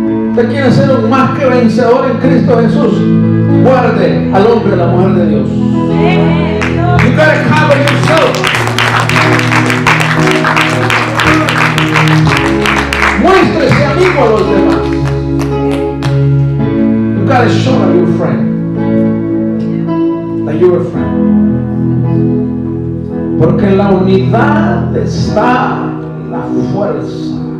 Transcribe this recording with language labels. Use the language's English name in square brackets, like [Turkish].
[Spanish] Usted quiere ser un más que vencedor en Cristo Jesús. Guarde al hombre y a la mujer de Dios. [English] You gotta cover yourself. [Spanish] Muéstrese amigo a los demás. [English] You gotta show your friend that you're a friend. [Spanish] Porque en la unidad está la fuerza.